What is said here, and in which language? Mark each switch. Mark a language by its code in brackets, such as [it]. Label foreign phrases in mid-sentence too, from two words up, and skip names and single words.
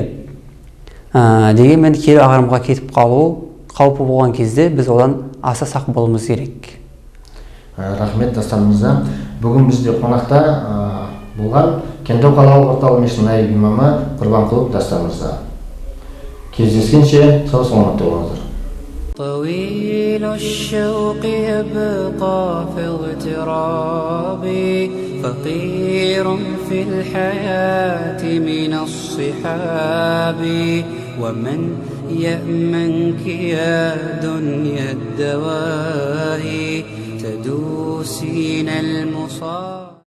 [kk] Дегенмен кері ағымға кетіп қалу қаупі болған кезде біз одан аса сақ болуымыз керек. Рахмет Дастан мырза. Бүгін бізде қонақта болған Кентау қалалық орталық мешітінің наиб имамы Құрбанқұлов Дастан мырза. Кездескенше сау саламатта болыңыздар. [ar] طويل الشوق يبقى في اغترابي فقير في الحياة من الصحاب ومن يأمنك يا دنيا الدواهي تدوسين المصاب